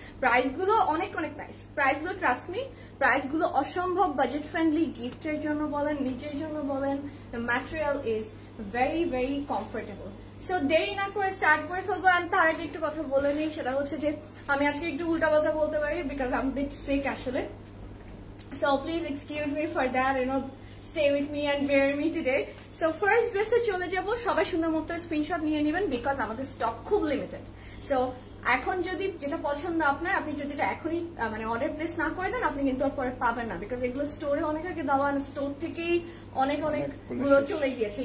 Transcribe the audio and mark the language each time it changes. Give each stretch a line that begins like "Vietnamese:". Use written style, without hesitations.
Bangla: Price গুলো অনেক অনেক নাইস, প্রাইস গুলো ট্রাস্ট মি, প্রাইস গুলো অসম্ভব বাজেট ফ্রেন্ডলি। গিফটের জন্য বলেন, নিজের জন্য বলেন,
English: The material is very very comfortable.
Bangla: So দেরি না করে স্টার্ট করে ফেলবো। আমি তার আগে একটু কথা বলে নিই, সেটা হচ্ছে যে আমি আজকে একটু উল্টাপাল্টা বলতে পারি
English: because I am bit sick
Bangla: আসলে।
English: So please excuse me for that, stay with me and bear me today.
Bangla: So first dress এ চলে যাব, সবাই সুন্দর মতো স্ক্রিনশট নিয়ে নেবেন বিকজ আমাদের স্টক খুব লিমিটেড। সো এখন যদি যেটা পছন্দ আপনার, আপনি যদি এটা এখনই মানে অর্ডার প্লেস না করে দেন, আপনি কিন্তু আর পরে পাবেন না বিকজ এগুলো স্টোরে অনেক আগে দেওয়া, স্টোর থেকেই অনেকগুলো চলে গিয়েছে।